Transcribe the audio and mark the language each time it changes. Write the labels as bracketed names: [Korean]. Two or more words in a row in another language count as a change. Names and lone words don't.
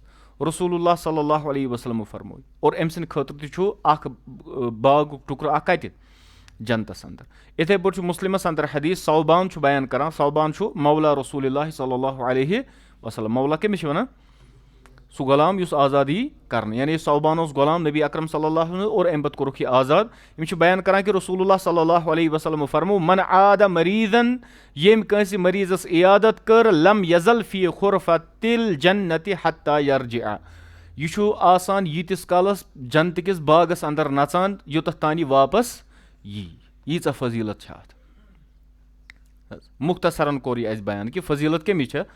[Arabic] رسول الله صلى الله عليه وسلم [Kashmiri] फरमोय और अम सद खतर तख बाग टुकर कत जन्नतस अंदर. इथे पे मुस्लिमस अंदर हदीस सौबान बयान करान सौबान मौला [Arabic] رسول الله صلى الله عليه وسلم. [Kashmiri] मौला कमिस वनान سُہ غلام یُس آزاد یی کرنہٕ یعنی صوبان اوس غلام نبی اکرم [Arabic] صلی اللہ علیہ وسلم [Kashmiri] اور اَمہِ پتہٕ کوٚرُکھ یہِ آزاد یِم چھِ بیان کران کہِ [Arabic] رسول اللہ صلی اللہ علیہ وسلم [Kashmiri] فرمو [Arabic] من عاد مریضن [Kashmiri] ییٚمۍ کٲنٛسہِ مریضس عیادت کٔر [Arabic] لم یزل فی خرفتل جنت حتی یرجع [Kashmiri] یہِ چھُ آسان ییٖتِس کالس جنتہٕ کِس باغس انٛدر نژان یوٚتتھ تانۍ یہِ واپس یی ییٖژاہ فضیٖلت چھِ اتھ مختصرن کوٚر یہِ اَسہِ بیان کہِ فضیٖلت کٔمِچ چھےٚ